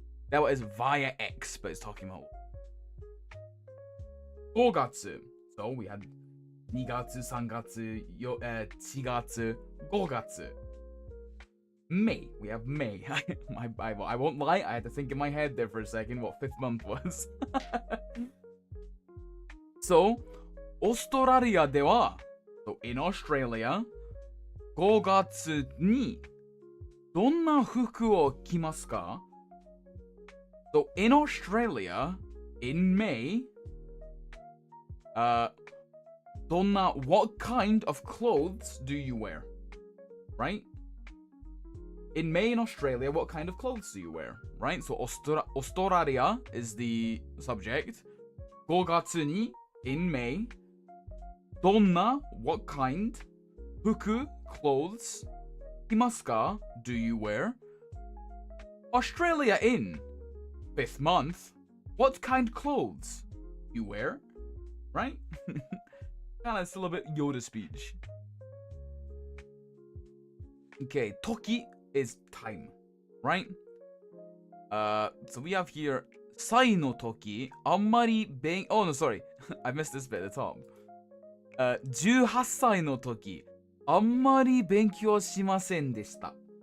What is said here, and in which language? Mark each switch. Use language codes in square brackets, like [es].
[en] That was via X, but it's talking about 5月. So we had 2月, 3月, 4月, 5月. May. We have May. I won't lie, I had to think in my head there for a second what 5th month was. [ja] So, オーストラリアでは [en] so in Australia, [ja] 5月にどんな服を着ますか? [en] So in Australia, in May, what kind of clothes do you wear? Right? In May in Australia, what kind of clothes do you wear? Right? So Australia is the subject. [ja] 5月に [en] in May. [ja] どんな [en] what kind 服 clothes [ja] 着ますか [en] do you wear? Australia in 5th month, what kind clothes you wear? Right? Kinda still a bit Yoda speech. Okay, toki is time, right? So we have here [ja] 歳の時あんまり [en] oh no, sorry. I missed this bit at the top. [ja] 18歳の時あんまり勉強しませんでした.